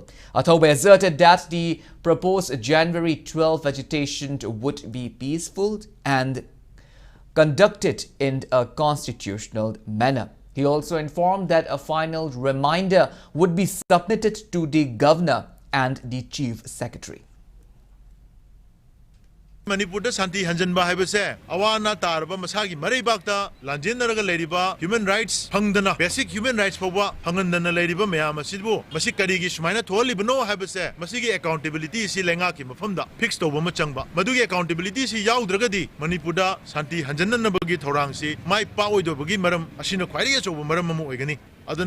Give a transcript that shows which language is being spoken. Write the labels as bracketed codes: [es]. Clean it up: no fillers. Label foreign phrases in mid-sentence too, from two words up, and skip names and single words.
[en] Athobe asserted that the proposed January 12 agitation would be peaceful and conducted in a constitutional manner. He also informed that a final reminder would be submitted to the Governor and the Chief Secretary. [mni] Manipur da Santi Hanjanba haibase awana tarba masagi maribakta lanjendaraga leriba [en] human rights [mni] hangdana [en] basic human rights [mni] pawwa hangandana leriba mayam asibu masi karigi sumaina tholibno haibase masigi accountability si lenga ki mafamda fix toba ma changba madugi accountability si yaudregadi Manipur da Santi Hanjanna bagi thorang si mai paoido bagi maram asina khwairi achoba maram amu oigani aduna